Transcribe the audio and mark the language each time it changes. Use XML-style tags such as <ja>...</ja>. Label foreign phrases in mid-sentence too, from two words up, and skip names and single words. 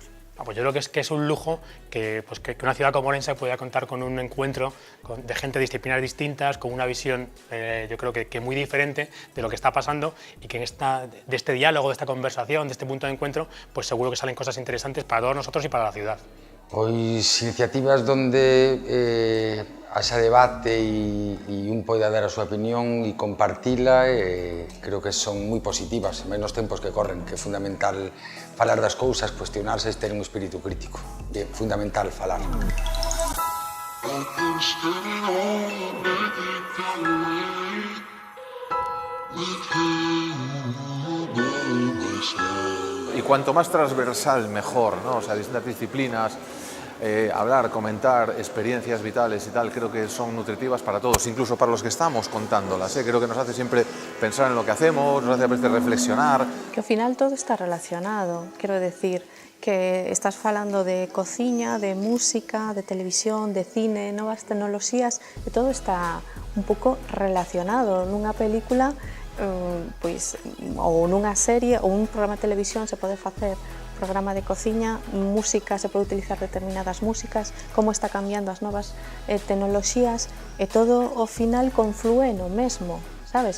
<es>Pues yo creo que es un lujo que una ciudad como Ourense pueda contar con un encuentro de gente de disciplinas distintas, con una visión yo creo que muy diferente de lo que está pasando, y que de este diálogo, de esta conversación, de este punto de encuentro, pues seguro que salen cosas interesantes para todos nosotros y para la ciudad.</es> <gl>Pois iniciativas donde haxa debate e un poida dar a súa opinión e compartila, creo que son moi positivas, máis nos tempos que corren, que é fundamental falar das cousas, cuestionarse e ter un espírito crítico. É fundamental falar.</gl> <es>Y cuanto más transversal, mejor, ¿no? O sea, distintas disciplinas, hablar, comentar experiencias vitales y tal, creo que son nutritivas para todos, incluso para los que estamos contándolas, ¿eh? Creo que nos hace siempre pensar en lo que hacemos, nos hace a veces reflexionar.</es> <gl>Que ao final todo está relacionado, quero decir, que estás falando de cociña, de música, de televisión, de cine, novas tecnoloxías, e todo está un pouco relacionado. Nunha película, ou nunha serie, ou un programa de televisión se pode facer programa de cociña, música, se pode utilizar determinadas músicas, como está cambiando as novas tecnoloxías, e todo ao final conflúe no mesmo, sabes?</gl>